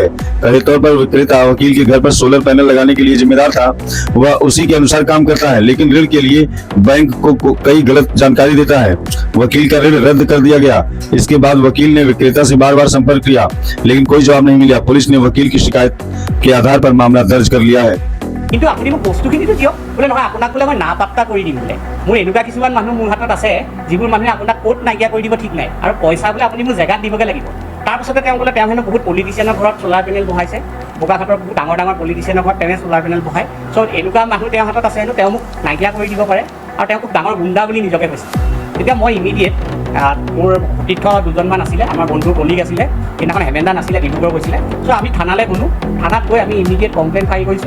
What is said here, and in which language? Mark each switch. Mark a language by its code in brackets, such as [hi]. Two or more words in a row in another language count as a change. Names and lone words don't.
[hi] कथित तौर पर विक्रेता वकील के घर पर सोलर पैनल लगाने के लिए जिम्मेदार था। वह उसी के अनुसार काम करता है, लेकिन ऋण के लिए बैंक को कई गलत जानकारी देता है। वकील का ऋण रद्द कर दिया गया। इसके बाद वकील ने विक्रेता से बार बार संपर्क किया, लेकिन कोई जवाब नहीं मिला। पुलिस ने वकील की शिकायत के आधार पर मामला दर्ज कर लिया है। [as] কিন্তু আপুনি মোক বস্তুখিনিতো দিয়ক বোলে নহয় আপোনাক বোলে মই না পাত্তা কৰি দিম বোলে মোৰ এনেকুৱা কিছুমান মানুহ মোৰ হাতত আছে যিবোৰ মানুহে আপোনাক ক'ত নাইকিয়া কৰি দিব ঠিক নাই আৰু পইচা বোলে আপুনি মোৰ জেগাত দিবগে লাগিব তাৰপিছতে তেওঁ বোলে তেওঁ হেনো বহুত পলিটিচিয়ানৰ ঘৰত চলাৰ পেনেল বহাইছে বোকাখাটৰ বহুত ডাঙৰ ডাঙৰ পলিটিচিয়ানৰ ঘৰত তেওঁ চলাৰ পেনেল বহাই চ' এনেকুৱা মানুহ তেওঁৰ হাতত আছে হেনো তেওঁ মোক নাইকিয়া কৰি দিব পাৰে আৰু তেওঁ খুব ডাঙৰ গুণ্ডা বুলি নিজকে কৈছে তেতিয়া মই ইমিডিয়েট মোৰ সতীৰ্থ দুজনমান আছিলে আমাৰ বন্ধুৰ কলিগ আছিলে সেইদিনাখন হেমেন্দা নাছিলে ডিব্ৰুগড় গৈছিলে চ' আমি থানালৈ গ'লোঁ থানাত গৈ আমি [en] immediate complain file [as] কৰিছোঁ